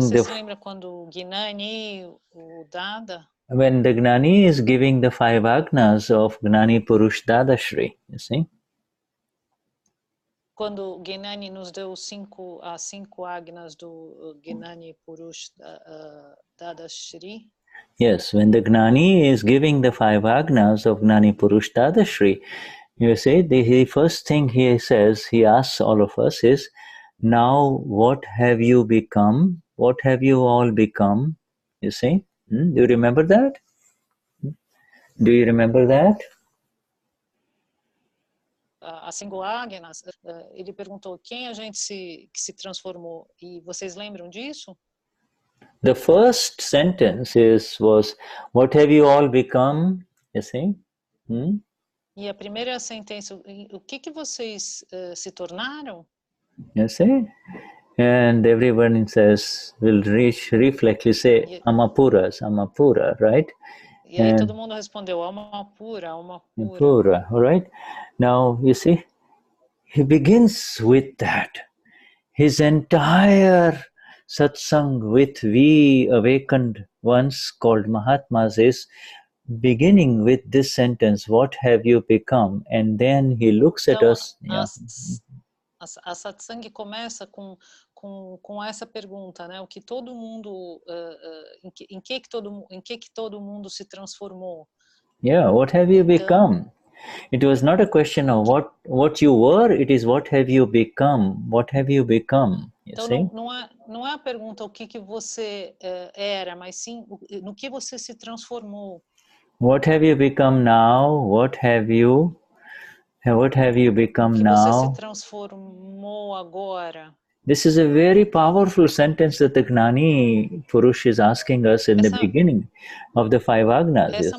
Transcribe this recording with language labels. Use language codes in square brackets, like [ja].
[pt] você se lembra quando o Gnani, o Dada? [en] When the Gnani is giving the 5 Agnas of Gnani Purush Dadashri, you see? [pt] Quando o Gnani nos deu as 5 Agnas do Gnani Purush Dadashri. [en] Yes, when the Gnani is giving the 5 Agnas of Gnani Purush Dadashri, you see, the first thing he says, he asks all of us is, now what have you become? What have you all become? You see? Do you remember that? Do you remember that? [pt] As 5 Agnas, ele perguntou quem a gente se transformou. E vocês lembram disso? [en] The first sentence was, what have you all become? You see? [pt] E a primeira sentença, o que vocês se tornaram? [en] You see? And everyone says, will reflexly say, Amapura, right? [pt] E aí todo mundo respondeu, alma pura. [en] Pura, all right? Now, you see, he begins with that. His entire satsang with we awakened ones called Mahatmas is beginning with this sentence, what have you become? And then he looks at us. [pt] A satsang começa com essa pergunta, né? O que todo mundo, em que todo mundo se transformou? [en] Yeah, what have you become? It was not a question of what you were. It is what have you become? What have you become? [pt] Então não é a pergunta o que você era, mas sim no que você se transformou. [en] What have you become now? What have you become now? [pt] O que você se transformou agora? [en] This is a very powerful sentence that the Gnani Purush is asking us in the beginning of the 5 Agnas.